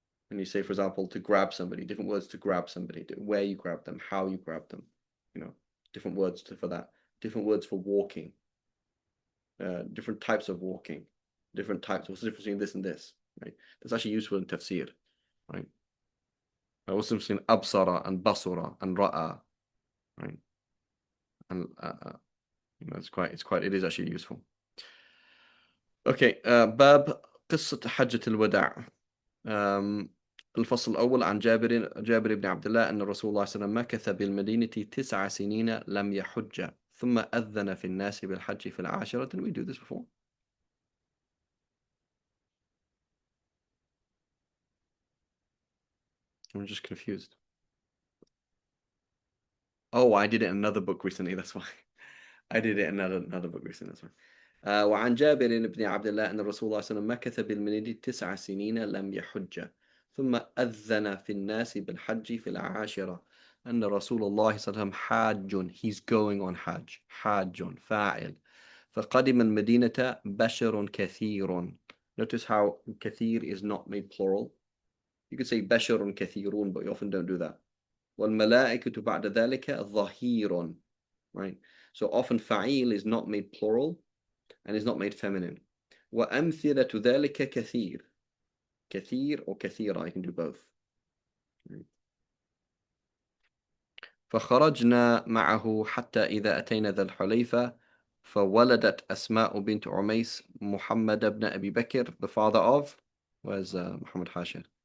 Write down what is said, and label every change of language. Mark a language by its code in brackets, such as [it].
[en] And you say, for example, to grab somebody, different words to grab somebody, where you grab them, how you grab them, you know, different words for that, different words for walking, different types of walking, different types. What's the difference between this and this, right? That's actually useful in tafsir, right? What's the difference between absara and basura and ra'a, right? And you know, it is actually useful. [ar] Okay, باب قصة حجة الوداع. الفصل الأول عن جابر بن عبد الله أن رسول الله صلى الله عليه وسلم مكث بالمدينة 9 سنين لم يحج ثم أذن في الناس بالحج في العاشرة. [en] Didn't we do this before? I'm just confused. Oh, I did it in another book recently, that's why. I did it in another book recently, that's why. [ar] وعن جابر بن عبد الله أن رسول الله صلى الله عليه وسلم مكث بالمدينة 9 سنين لم يحج ثم أذن في الناس بالحج في العاشرة أن رسول الله صلى الله عليه وسلم حاج, [en] he's going on [ar] حاج, حاج فاعل, فقدم المدينة بشر كثير. [en] Notice how كثير is not made plural. You could say [ar] بشر كثيرون, [en] but you often don't do that. [ar] والملائكة بعد ذلك ظهير, right? [en] So often فعيل is not made plural and is not made feminine. [ar] وأمثلة ذلك كثير. [en] كثير or كثيرة, I can do both. [ar] فخرجنا معه حتى إذا أتينا ذا الحليفة فولدت أسماء بنت عميس محمد بن أبي بكر, [en] the father of, where's Muhammad Hashir?